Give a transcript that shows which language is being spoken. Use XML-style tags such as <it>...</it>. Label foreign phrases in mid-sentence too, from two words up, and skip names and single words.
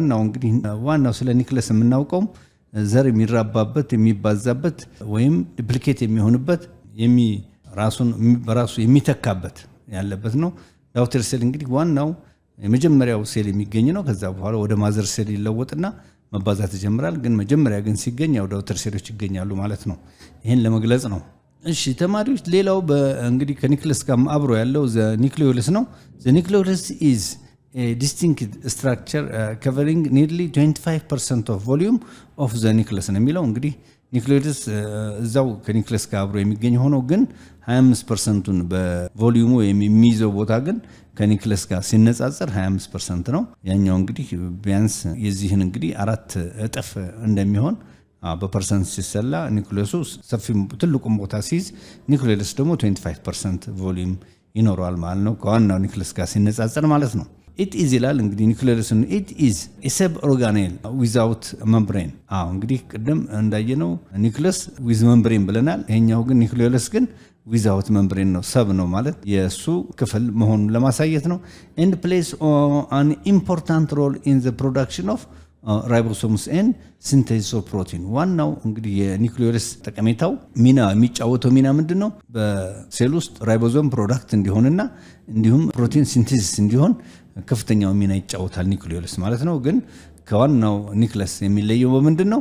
<am>ዋናው ስለ ኒክለስ የምናውቀው ዘር የሚራባበት የሚባዛበት ወይም ዱፕሊኬት የሚሆንበት ራሱን በራሱ የሚተካበት ያለበት ነው።</am> <en>daughter cell</en> <am>እንግዲህ ዋናው የመጀመሪያው ሴል የሚገኝ ነው። ከዛ በኋላ ወደ</am> <en>mother cell</en> <am>ይለወጥና መባዛት ይጀምራል። ግን መጀመሪያ ግን ሲገኝ ያው ዳውተር ሴሎች ይገኛሉ ማለት ነው። ይሄን ለመግለጽ ነው። እሺ ተማሪዎች ሌላው እንግዲህ ከኒክለስ ጋር አብሮ ያለው</am> <en>the nucleolus</en> <am>ነው።</am> <en>the nucleolus is a distinct structure covering nearly 25% of volume of the nucleus</en> <am>ነው የሚለው። እንግዲህ ኒክሊዮለስ እዛው ከኒክለስ ጋር አብሮ የሚገኝ ሆኖ ግን 25%ን በቮሊዩሙ የሚይዘው ቦታ ግን ከኒክለስ ጋር ሲነጻጸር 25% ነው። ያኛው እንግዲህ ቢያንስ የዚህን እንግዲህ 4 እጥፍ እንደሚሆን በፐርሰንት ሲሰላ ኒክሊዮሱ ሰፊ ትልቁም ቦታ ሲይዝ ኒክሊዮለስ ደግሞ 25% ቮሊዩም ይኖረዋል ማለት ነው ከዋናው ኒክለስ ጋር ሲነጻጸር ማለት ነው።</am> <en>it is</en> <am>ይላል እንግዲህ ኒክሊዮለስ</am> <en>it is a sub organelle without membrane።</en> <am>እንግዲህ ቅድም እንዳየነው ኒክለስ</am> <en>with membrane</en> <am>ብለናል። ይሄኛው ግን ኒክሊዮለስ ግን</am> <en>without membrane</en> <am>ነው፣ ሰብ ነው ማለት የሱ ክፍል መሆኑን ለማሳየት ነው።</am> <en>and plays an important role in the production of ribosomes and synthesis of protein።</en> <am>ዋናው እንግዲህ የኒክሊዮለስ ጠቀሜታው ሚና የሚጫወተው ሚና ምንድነው? በሴል ውስጥ ራይቦዞም ፕሮዳክት እንዲሆንና እንዲሁም</am> <en>protein synthesis</en> <am>እንዲሆን ከፍተኛው ሚና ይጫወታል ኒክሊዮለስ ማለት ነው። ግን ከዋናው ኒክለስ የሚለየው በምንድነው?</am>